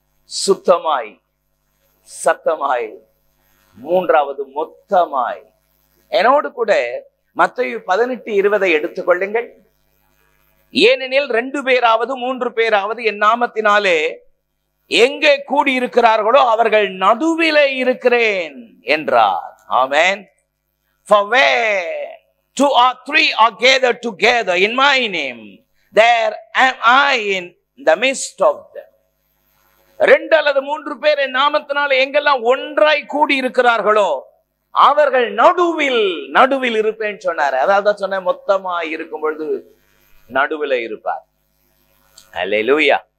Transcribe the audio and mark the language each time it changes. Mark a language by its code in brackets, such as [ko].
[ta] சுத்தமாய், சத்தமாய். 3வது மொத்தமாய். என்னோடு கூட மத்தேயு 18:20 எடுத்துக்கொள்ளுங்கள். ஏனெனில் 2 பேராவது 3 பேராவது என் நாமத்தினாலே எங்கே கூடியிருக்கிறார்களோ அவர்கள் நடுவிலே இருக்கிறேன் என்றார். ஆமென். [en] For where 2 or 3 are gathered together in my name, there am I in the midst of them. [ta] 2 அல்லது 3 பேர் என் நாமத்தினால எங்கெல்லாம் ஒன்றாய் கூடி இருக்கிறார்களோ அவர்கள் நடுவில் இருப்பேன்னு சொன்னாரு. அதாவது சொன்ன மொத்தமா இருக்கும் பொழுது நடுவில் இருப்பார். அல்லேலூயா.